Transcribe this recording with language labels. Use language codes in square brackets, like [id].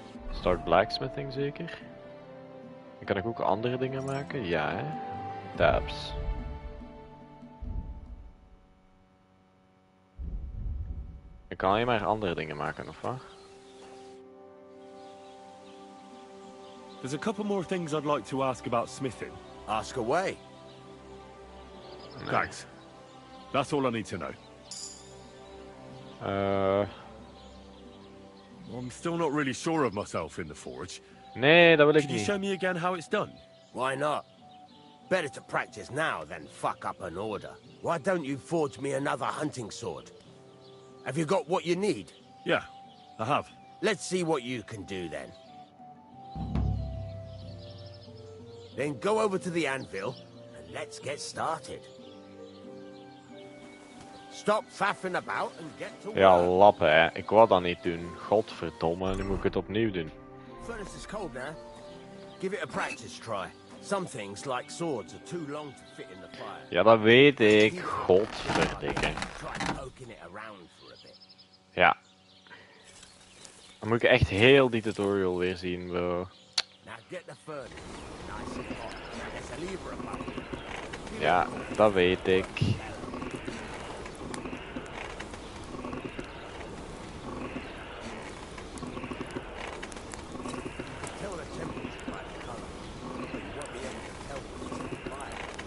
[en] Start blacksmithing [nl] zeker? Dan kan ik ook andere dingen maken? Ja, hè? Tabs. Ik kan alleen maar andere dingen maken, of wat? [en] There's a couple more things I'd like to ask about smithing. Ask away. [nl] Nee. [en] Thanks. That's all I need to know. I'm still not really sure of myself in the forge. [nl] Nee, dat wil ik [en] Could you [nl] niet. [en] show me again how it's done? Why not? Better to practice now than fuck up an order. Why don't you forge me another hunting sword? Have you got what you need? Yeah, I have. Let's see what you can do then. Then go over to the anvil and let's get started. Stop faffing about and get to work. [nl] Ja, lappen, hè. Ik wou dat niet doen. Godverdomme, nu moet ik het opnieuw doen. [en] Furnace is cold now. Give it a practice try. Some things, like swords, are too long to fit in the fire. [nl] Ja, dat weet ik. Godverdikke. [en] Try poking it around for a bit. [nl] Ja. Dan moet ik echt heel die tutorial weer zien, bro. [en] Now get the furnace nice and hot. There's a lever above it. [nl] Ja, dat weet ik. [en] Tell the temperature by the color. But you won't be able to tell if it's in the fire.